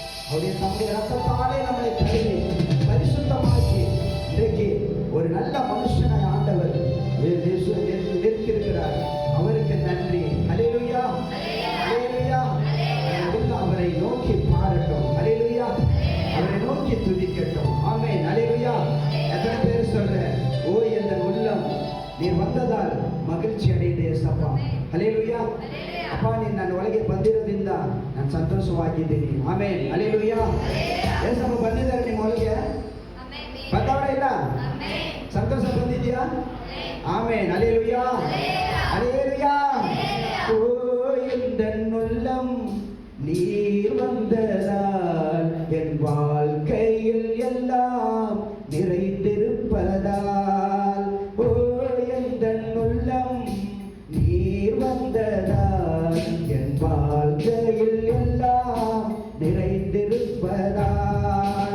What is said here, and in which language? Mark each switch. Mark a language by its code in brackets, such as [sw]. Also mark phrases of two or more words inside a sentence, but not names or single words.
[ta] அவருடைய தம்முடைய ரத்தத்தாலே நம்மை கழுவி பரிசுத்தமாக்கி இன்றைக்கு ஒரு நல்ல மனுஷனாய் ஆண்டவர் நிற்கிறார். அவருக்கு நன்றி. அல்லேலூயா, அல்லேலூயா. அவரை நோக்கி பாடட்டும். அல்லேலூயா, அவரை நோக்கி துதிக்கட்டும். ஆமென். அல்லேலூயா. எத்தனை பேர் சொல்ற, ஓ என்ற உள்ளம் நீர் வந்ததால் மகிழ்ச்சி ಅடைದೆ ಸಪ್ಪ. அல்லேலூயா. [kn] ಅಪ್ಪ ನೀನು ನನ್ನ ಒಳಗೆ ಬಂದಿರೋದ್ರಿಂದ ನಾನು ಸಂತೋಷವಾಗಿದ್ದೀನಿ. ಆಮೆನ್. அல்லேலூயா. ಏಸಪ್ಪ ಬಂದಿದ್ದಾರೆ ನಿಮ್ಮ ಒಳಗೆ? ಬಂದವರ ಇಲ್ಲ? ಸಂತೋಷ ಬಂದಿದೆಯಾ? ಆಮೆನ್. [ta] அல்லேலூயா, அல்லேலூயா. ஓ எந்தன் உள்ளம் நீர் வந்ததால் என் வாழ்க்கையில் எல்லாம் நிறைந்திருப்பதால். ஓ எந்தன் உள்ளம் நீர் வந்ததால் என் வாழ்க்கையில் எல்லாம் நிறைந்திருப்பதால்.